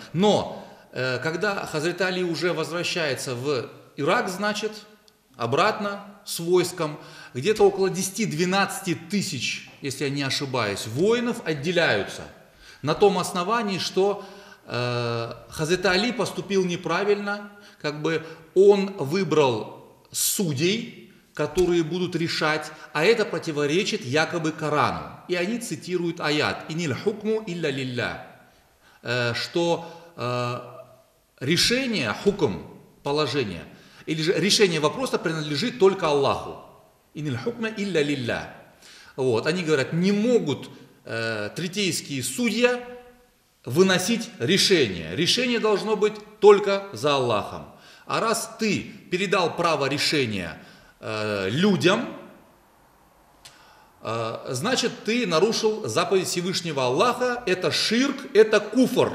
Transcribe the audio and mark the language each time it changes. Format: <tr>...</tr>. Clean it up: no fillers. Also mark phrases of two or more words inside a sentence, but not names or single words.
<ru>Но когда Хазрет Али уже возвращается в Ирак, значит, обратно с войском, где-то около 10-12 тысяч, если я не ошибаюсь, воинов отделяются на том основании, что Хазрет Али поступил неправильно, как бы он выбрал судей, которые будут решать, а это противоречит якобы Корану. И они цитируют аят</ru> <ar>«إن الحكم إلا لله»,</ar> <ru>что решение, хукм, положение, или же решение вопроса принадлежит только Аллаху.</ru> <ar>إن الحكم إلا لله.</ar> <ru>Вот, они говорят, не могут третейские судья выносить решение. Решение должно быть только за Аллахом. А раз ты передал право решения людям, значит, ты нарушил заповедь Всевышнего Аллаха, это ширк, это куфр.</ru>